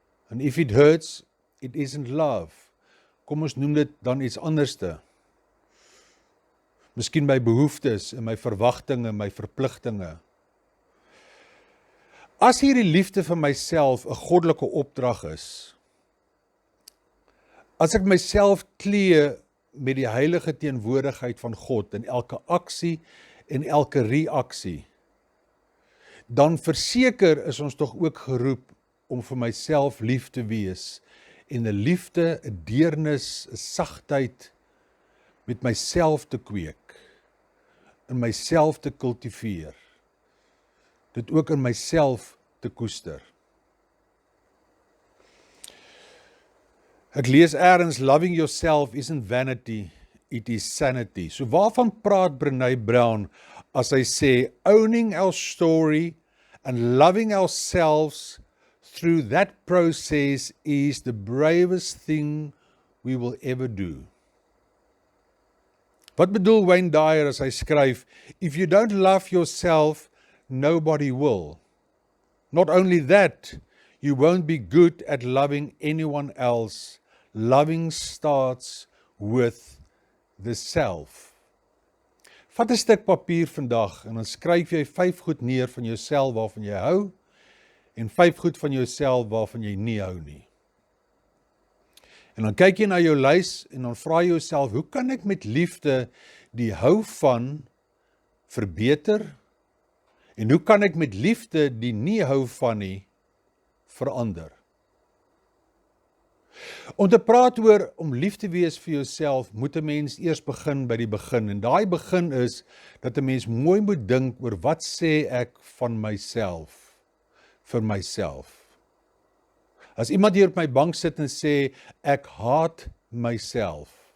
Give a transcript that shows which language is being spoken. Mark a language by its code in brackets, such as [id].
[en] And if it hurts, it isn't love. [af] Kom ons noem dit dan iets anderste. Miskien my behoeftes en my verwagtinge, my verpligtinge. As hierdie liefde vir myself 'n goddelike opdrag is, as ek myself klee met die heilige teenwoordigheid van God in elke aksie en elke reaksie, dan verseker is ons tog ook geroep om vir myself lief te wees en 'n liefde, 'n deernis, 'n sagtheid met myself te kweek, in myself te kultiveer, dit ook in myself te koester. Ek lees eers, [en] loving yourself isn't vanity, it is sanity. [af] So waarvan praat Brené Brown as hy sê, [en] owning our story and loving ourselves through that process is the bravest thing we will ever do. [af] Wat bedoel Wayne Dyer as hy skryf, [en] if you don't love yourself, nobody will. Not only that, you won't be good at loving anyone else. Loving starts with the self. [af] Vat 'n stuk papier vandag en dan skryf jy 5 goed neer van jouself waarvan jy hou en 5 goed van jouself waarvan jy nie hou nie. En dan kyk jy na jou lys en dan vra jy jouself, hoe kan ek met liefde die hou van verbeter? En hoe kan ek met liefde die nie hou van nie verander? Om te praat oor om lief te wees vir jouself, moet 'n mens eers begin by die begin. En daai begin is dat 'n mens mooi moet dink oor wat sê ek van myself, vir myself. As iemand hier op my bank sit en sê, ek haat myself.